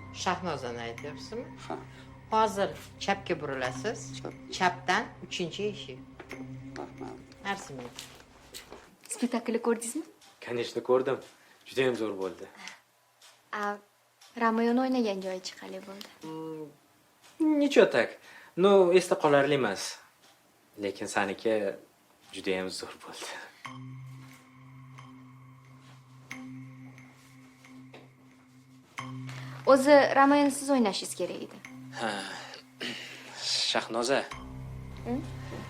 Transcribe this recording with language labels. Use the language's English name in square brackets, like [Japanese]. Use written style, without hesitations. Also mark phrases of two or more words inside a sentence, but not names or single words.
[Uzbek] Shahnozani aytyapsizmi? Ha. Hozir chapga burilasiz. Chapdan 3-eshik. Rahmat. Arzimaydi. Spektaklni ko'rdingizmi? Конечно, ko'rdim. Juda ham zo'r bo'ldi. Romeoni o'ynagan joyi chiqali bo'ldi. [Russian] Ничего так. Ну, [Uzbek] esda qolarli emas. Lekin saniki juda ham zo'r bo'ldi. O'zi Romeoni siz o'ynashingiz kerak edi. Ha. Shahnoza.